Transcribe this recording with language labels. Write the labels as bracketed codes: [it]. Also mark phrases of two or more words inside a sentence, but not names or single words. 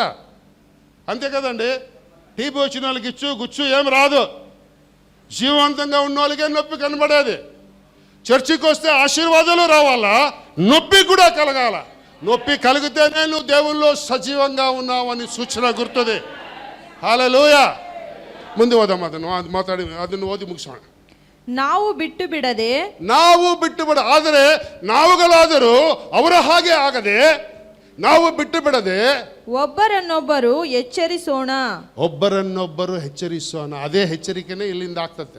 [te] అంతే కదండి? టీబీ వచ్చిన వాళ్ళకి ఇచ్చు గుచ్చు ఏం రాదు. జీవవంతంగా ఉన్న వాళ్ళకే నొప్పి కనబడేది. చర్చికి వస్తే ఆశీర్వాదాలు రావాలా, నొప్పి కూడా కలగాల. నొప్పి కలిగితేనే నువ్వు దేవుల్లో సజీవంగా ఉన్నావని సూచన గుర్తుంది. హల్లెలూయಾ. [kn] ಮುಂದೆ ಓದಮ್ಮ, ಅದನ್ನು ಮಾತಾಡಿ, ಅದನ್ನು ಓದಿ ಮುಗಿಸೋಣ. ನಾವು ಬಿಟ್ಟು ಬಿಡ, ಆದರೆ ನಾವುಗಳಾದರೂ ಅವರ ಹಾಗೆ ಆಗದೆ, ನಾವು ಬಿಟ್ಟು ಬಿಡದೆ ಒಬ್ಬರನ್ನೊಬ್ಬರು ಎಚ್ಚರಿಸೋಣ. ಅದೇ ಎಚ್ಚರಿಕೆನೇ ಇಲ್ಲಿಂದ ಆಗ್ತದೆ.